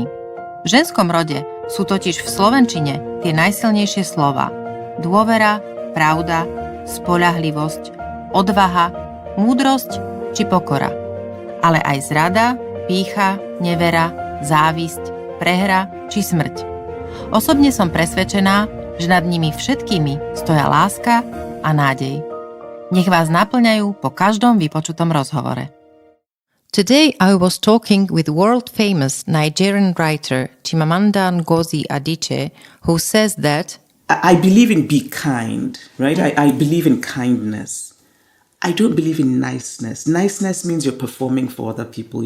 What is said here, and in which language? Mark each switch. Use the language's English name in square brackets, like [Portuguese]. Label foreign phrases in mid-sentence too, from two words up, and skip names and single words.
[Slovak] V ženskom rode sú totiž v slovenčine tie najsilnejšie slova: dôvera, pravda, spoľahlivosť, odvaha, múdrosť či pokora. Ale aj zrada, pýcha, nevera, závisť, prehra či smrť. Osobne som presvedčená, že nad nimi všetkými stoja láska a nádej. Nech vás naplňajú po každom vypočutom rozhovore. [English] Today I was talking with world-famous Nigerian writer Chimamanda Ngozi Adichie, who says that I believe in be kind, right? I believe in kindness. I don't believe in niceness. Niceness means you're performing for other people.